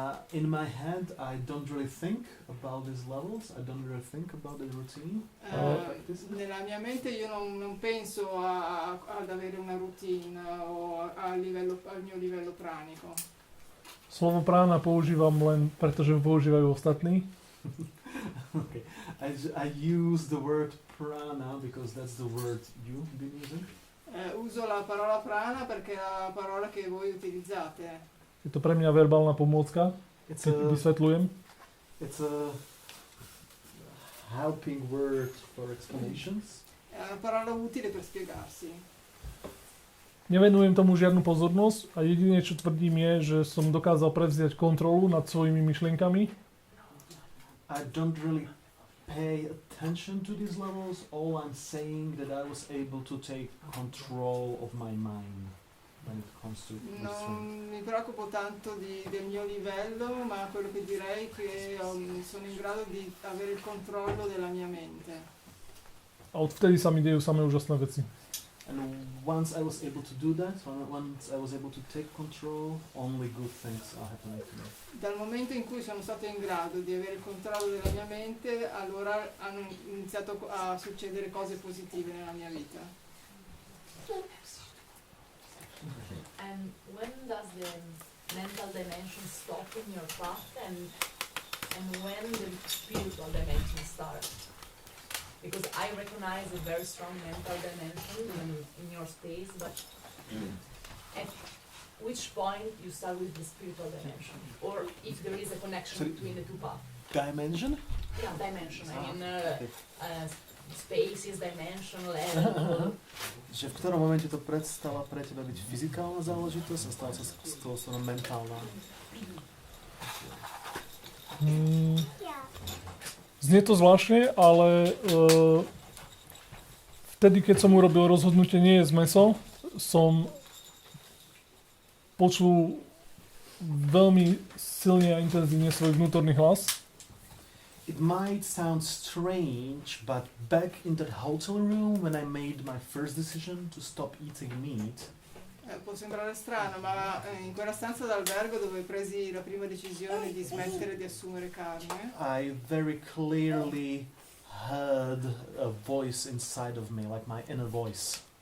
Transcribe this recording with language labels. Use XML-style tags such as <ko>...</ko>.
<en>In my head, I don't really think about these levels. I don't really think about the routine.</en> <it>Nella mia mente io non penso ad avere una routine o al mio livello pranico.</it> <sk>Slovo prána používam len preto, že ho používajú ostatní.</sk> <en>Okay. I use the word prana because that's the word you've been using.</en> <it>Uso la parola prana perché è la parola che voi utilizzate.</it> <sk>Je to pre mňa verbálna pomôcka, keď vysvetľujem.</sk> <en>It's a helping word for explanations.</en> <it>È una parola utile per spiegarsi.</it> <sk>Nevenujem tomu žiadnu pozornosť a jediné, čo tvrdím je, že som dokázal prevziať kontrolu nad svojimi myšlienkami.</sk> <en>I don't really pay attention to these levels. All I'm saying that I was able to take control of my mind when it comes to</en> <it>Non mi preoccupo tanto del mio livello, ma quello che direi è che sono in grado di avere il controllo della mia mente.</it> <sk>A odvtedy sa mi dejú samé úžasné veci.</sk> <en>And once I was able to do that, once I was able to take control, only good things are happening to me.</en> <it>Dal momento in cui sono stato in grado di avere il controllo della mia mente, allora hanno iniziato a succedere cose positive nella mia vita.</it> <en>And when does the mental dimension stop in your path, and when the spiritual dimension starts? Because I recognize a very strong mental dimension in your space, but at which point you start with the spiritual dimension, or if there is a connection between the two paths? Dimension? Yeah, dimension. I mean, spaces, dimension, level.</en> <sk>Že v ktorom momente to prestala pre teba byť fyzikálna záležitosť a stala sa z toho mentálna? Znie to zvláštne, ale vtedy, keď som urobil rozhodnutie nie jesť mäso, som počul veľmi silne a intenzívne svoj vnútorný hlas.</sk> <en>It might sound strange, but back in that hotel room when I made my first decision to stop eating meat,</en> <it>Può sembrare strano, ma in quella stanza d'albergo dove presi la prima decisione di smettere di assumere carne,</it> <en>I very clearly heard a voice inside of me, like my inner voice.</en>